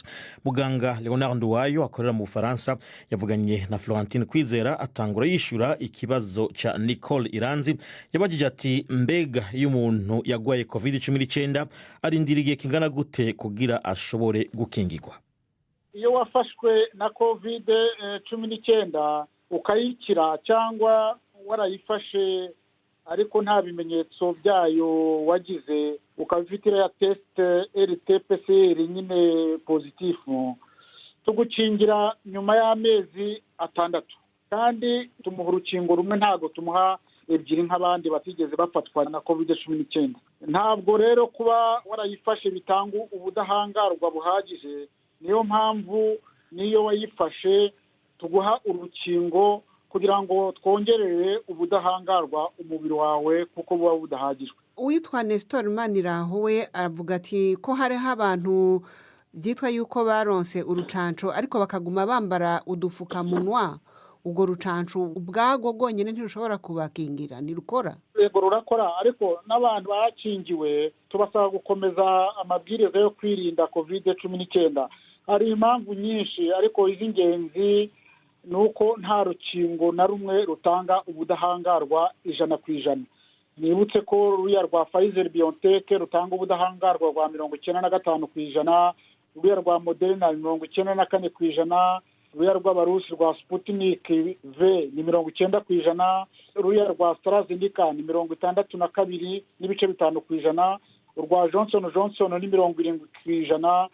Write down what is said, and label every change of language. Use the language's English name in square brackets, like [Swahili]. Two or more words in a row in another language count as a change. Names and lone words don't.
[Rundi] Muganga Leonard Nduwayo akorera mu Bufaransa yavuganye na Florentine Kwizera atangura yishura ikibazo ca Nicole Iranzi, yabajije ati mbega iyo umuntu yagwaye COVID-19 arindiriye kingana gute kugira ashobore gukingirwa? [Kinyarwanda] Iyo wafashwe na COVID-19 ukayikira cyangwa warayifashe ariko nta bimenyetso byayo wagize, ukabifitira ya test RT-PCR nyine positifu, tugukingira nyuma y'amezi 6 kandi tumuha urukingo rumwe, ntago tumuha ebyiri nk'abandi batigeze bafatwa na COVID-19. Ntabwo rero kuba warayifashe bitanga ubudahangarwa buhagije, niyo mpamvu niyo wayifashe tuguha urukingo kugira ngo twongerere ubudahangarwa umubiri wawe kuko buba budahagijwe. [Rundi] Uwitwa Nestor Maniraho we aravuga ati ko hariho abantu byitwa yuko baronse urucanco ariko bakaguma bambara udufukamunwa, ubwo rucanco ubwago gonyene ntirushobora kubakingira, nirukora? [Kinyarwanda] Yego rurakora, ariko n'abantu bakingiwe tubasaba gukomeza amabwiriza yo kwirinda COVID-19. Hari impamvu nyinshi ariko iz'ingenzi nuko nta rukingo na rumwe rutanga ubudahangarwa 100%. Nibutse ko ruya rwa Pfizer BioNTech rutanga ubudahangarwa rwa 95%, ruya rwa Moderna 94%, ruya rw'abarusi rwa Sputnik V ni 90%, ruya rwa AstraZeneca ni 62.5%, urwa Johnson Johnson ni 70%.